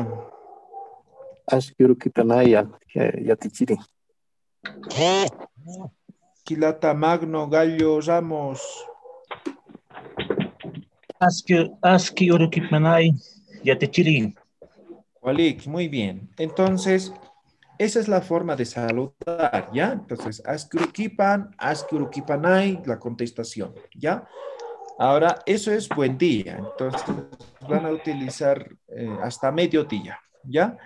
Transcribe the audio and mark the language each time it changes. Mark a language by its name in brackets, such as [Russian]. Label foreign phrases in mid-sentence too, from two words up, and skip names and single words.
[Aymara] Askiurukipanay Yatichiri. Hilata Magno Gallo Ramos. Askiurukipanay Yatichiri. Walik, [Spanish] muy bien. Entonces, esa es la forma de saludar, ¿ya? Entonces, [Aymara] Askiurukipan, Askiurukipanay, [Spanish] la contestación, ¿ya? Ahora, eso es buen día. Entonces, van a utilizar hasta mediodía, ¿ya?